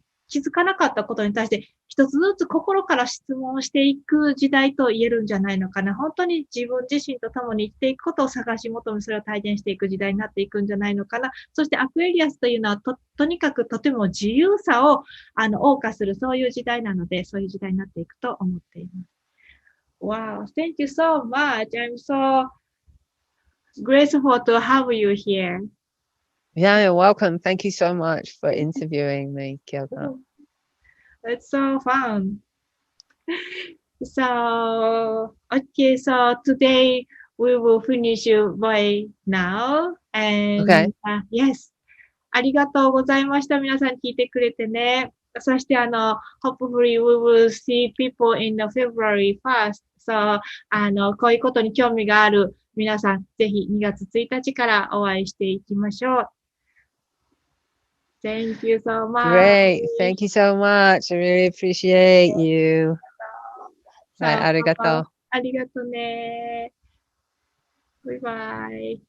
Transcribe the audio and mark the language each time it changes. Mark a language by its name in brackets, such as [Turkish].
[Japanese] 気づかなかったことに対して一つずつ心から質問していく時代と言えるんじゃないのかな。本当に自分自身と共に生きていくことを探し求め、それを体現していく時代になっていくんじゃないのかな。そしてアクエリアスというのはとにかくとても自由さを謳歌するそういう時代なので、そういう時代になっていくと思っています。 [English] Wow, thank you so much. I'm so grateful to have you here. Yeah, you're welcome. Thank you so much for interviewing me, Kyoko. It's so fun. So, okay, so today we will finish by now. And Okay. Yes. [Japanese] ありがとうございました。皆さん聞いてくれてね。そして [English] hopefully we will see people in the February 1st. [Japanese] So, こういうことに興味がある皆さん、ぜひ2月1日からお会いしていきましょう。 [English] Thank you so much. Great. Thank you so much. I really appreciate you. [Japanese] はい、ありがとう。ありがとうね。バイバイ。